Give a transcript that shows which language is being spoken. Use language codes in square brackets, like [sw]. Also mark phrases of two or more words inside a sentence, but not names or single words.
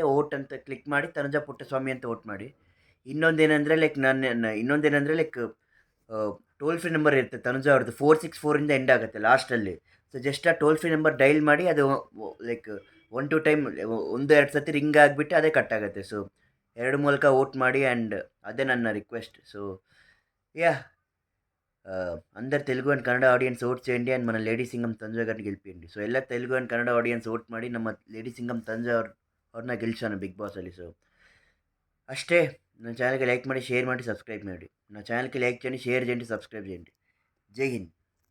[kn] ವೋಟ್ ಅಂತ ಕ್ಲಿಕ್ ಮಾಡಿ ತನುಜ ಪುಟ್ಟಸ್ವಾಮಿ ಅಂತ ವೋಟ್ ಮಾಡಿ. ಇನ್ನೊಂದೇನಂದರೆ [en] toll free number [kn] ಇರುತ್ತೆ ತನುಜಾ ಅವ್ರದ್ದು. 464 ಎಂಡ್ ಆಗುತ್ತೆ ಲಾಸ್ಟಲ್ಲಿ. [en] so just [kn] ಆ [en] toll free number dial [kn] ಮಾಡಿ, ಅದು [en] like 1-2 time [kn] 1-2 ಸತಿ ರಿಂಗ್ ಆಗಿಬಿಟ್ಟು ಅದೇ ಕಟ್ ಆಗುತ್ತೆ. ಸೊ 2 ಮೂಲಕ ವೋಟ್ ಮಾಡಿ. ಆ್ಯಂಡ್ ಅದೇ ನನ್ನ ರಿಕ್ವೆಸ್ಟ್. [en] so yeah! [te] అందరు తెలుగు అండ్ కನ್ನಡ [en] audience vote [te] చేయండి అండ్ మన లేడీ సింగం ತನುಜ గారిని ಗೆಲ್ಪಿయండి. [kn] ಸೊ ಎಲ್ಲ ತೆಲುಗು ಅಂಡ್ ಕನ್ನಡ [en] audience vote [kn] ಮಾಡಿ ನಮ್ಮ ಲೇಡಿ ಸಿಂಗಮ್ ತನುಜ ಅವ್ರನ್ನ ಗೆಲ್ಸೋಣ ಬಿಗ್ ಬಾಸಲ್ಲಿ. ಸೊ ಅಷ್ಟೇ. ನನ್ನ ಚಾನಲ್‌ಕಿ ಲೈಕ್ ಮಾಡಿ, ಶೇರ್ ಮಾಡಿ, ಸಬ್ಸ್ಕ್ರೈಬ್ ಮಾಡಿ. [te] నా ఛానల్‌కి లైక్ చేయండి, షేర్ చేయండి, సబ్స్క్రైబ్ చేయండి. [hi] जय हिंद.